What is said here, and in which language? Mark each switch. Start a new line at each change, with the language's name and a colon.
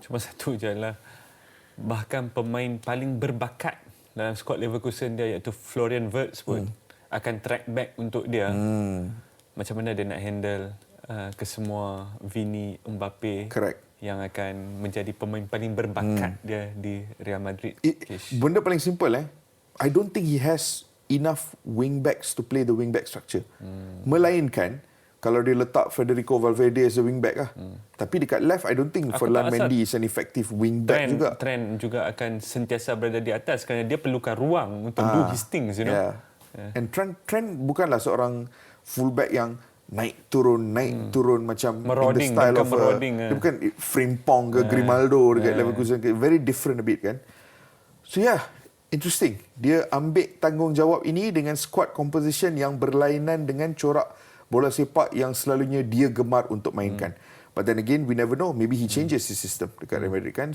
Malay: Cuma satu je lah. Bahkan pemain paling berbakat dalam skuad Leverkusen dia iaitu Florian Wirtz pun akan track back untuk dia. Macam mana dia nak handle kesemua Vini, Mbappe.
English: Correct.
Malay: Yang akan menjadi pemain paling berbakat dia di Real Madrid. Benda paling simple
English: I don't think he has enough wing backs to play the wing back structure.
Malay: Melainkan kalau dia letak Federico Valverde
English: as a wing back
Malay: lah. Tapi dekat
English: left I don't think Ferland Mendy is an effective wing back juga.
Malay: Trend juga akan sentiasa berada di atas kerana dia perlukan ruang untuk
English: do his things, you know.
Malay: And Trent bukanlah seorang full back yang naik turun macam meroding,
English: in the style of
Malay: dia bukan Frimpong ke Grimaldo dekat Leverkusen ke,
English: very different a bit
Malay: kan.
English: So interesting.
Malay: Dia ambil tanggungjawab ini dengan squad composition yang berlainan dengan corak bola sepak yang selalunya dia gemar untuk mainkan.
English: But then again, we never know. Maybe he changes his system
Malay: dekat
English: Real Madrid kan.